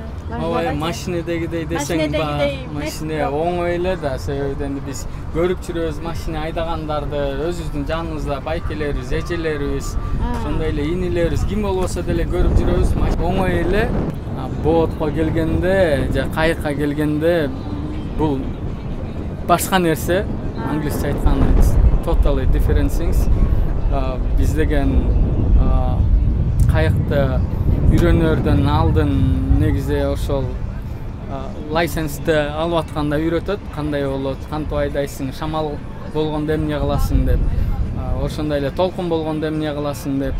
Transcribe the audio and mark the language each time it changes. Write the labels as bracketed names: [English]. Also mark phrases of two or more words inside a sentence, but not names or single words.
[Kyrgyz] Ооба, машинедегидей десең, машине оңой эле да, себеби эми биз көрүп жүрөбүз машина айдагандарды, өзүбүздүн жаныбызда байкелерибиз, эжелерибиз, ошондой эле инилерибиз, ким болбосо деле көрүп жүрөбүз. Оңой эле. Боотко келгенде, же кайыкка келгенде бул башка нерсе, англисче айтканда [English] totally different things. [Kyrgyz] Биз деген кайыкты үйрөнөрдөн алдын негизи ошол лайсенсти алып атканда үйрөтөт, кандай болот, кантип айдайсың, шамал болгондо эмне кыласың деп, ошондой эле толкун болгондо эмне кыласың деп.